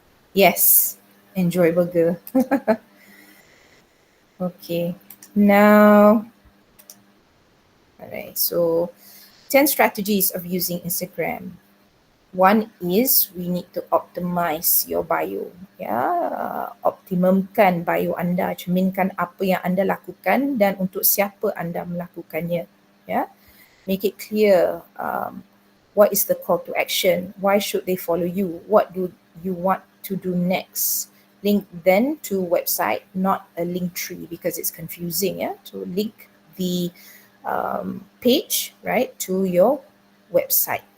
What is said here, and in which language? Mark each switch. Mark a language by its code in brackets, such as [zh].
[en] Yes, enjoy burger. Okay, now, alright, so 10 strategies of using Instagram. One is we need to optimize your bio. [ms] Optimumkan bio anda, cerminkan apa yang anda lakukan dan untuk siapa anda melakukannya. [en] Make it clear what is the call to action, why should they follow you, what do you want to do next. Link then to website, not a link tree because it's confusing. To link the page, right, to your website.